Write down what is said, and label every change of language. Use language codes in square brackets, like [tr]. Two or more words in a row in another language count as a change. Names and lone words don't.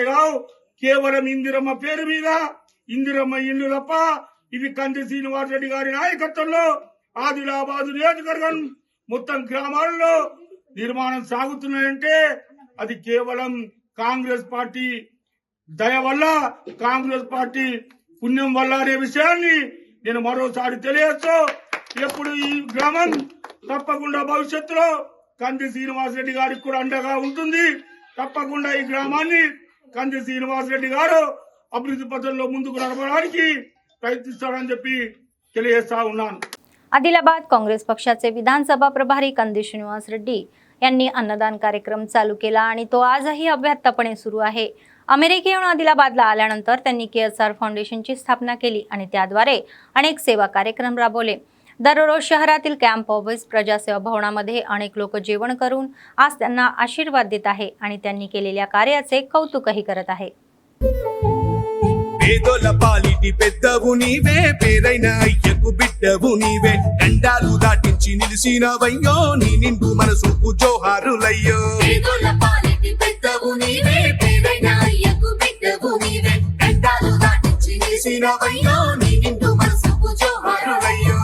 [te] కావు, కేవలం ఇందిరమ్మ పేరు మీద ఇందిరమ్మ ఇల్లు తప్ప ఇవి కంది శ్రీనివాస్ రెడ్డి గారి నాయకత్వంలో ఆదిలాబాద్ నియోజకవర్గం మొత్తం గ్రామాలలో నిర్మాణం సాగుతున్నాయంటే అది కేవలం కాంగ్రెస్ పార్టీ దయ వల్ల, కాంగ్రెస్ పార్టీ పుణ్యం వల్ల అనే విషయాన్ని నేను మరోసారి తెలియజేస్తూ ఎప్పుడు ఈ గ్రామం తప్పకుండా భవిష్యత్తులో కంది శ్రీనివాస్ రెడ్డి గారికి కూడా అండగా ఉంటుంది। తప్పకుండా ఈ గ్రామాన్ని కంది శ్రీనివాస్ రెడ్డి గారు అభివృద్ధి పథంలో ముందుకు నడపడానికి ప్రయత్నిస్తాడని చెప్పి తెలియజేస్తా ఉన్నాను। [mr] आदिलाबाद काँग्रेस पक्षाचे विधानसभा प्रभारी कंदी श्रीनिवास रेड्डी यांनी अन्नदान कार्यक्रम चालू केला आणि तो आजही अव्याहतपणे सुरू आहे। अमेरिकेहून आदिलाबादला आल्यानंतर त्यांनी केएसआर फाउंडेशनची स्थापना केली आणि त्याद्वारे अनेक सेवा कार्यक्रम राबवले। दररोज शहरातील कॅम्प ऑफिस प्रजासेवा भवनामध्ये अनेक लोक जेवण करून आज त्यांना आशीर्वाद देत आहे आणि त्यांनी केलेल्या कार्याचे कौतुकही करत आहे। [te] పేదోల పాలిటి పెద్దవు నీవే, పేరైన అయ్యకు బిడ్డవు నీవే, దండాలు దాటించి నిలిసినవయ్యో, నీ నిండు మనసుకు జోహారులయ్యో। పేదోల పాలిటి పెద్దవు నీవే, పేరైన అయ్యకు బిడ్డవు నీవే, దండాలు దాటించి నిలిసినవయ్యో, నీ నిండు మనసుకు జోహారులయ్యో।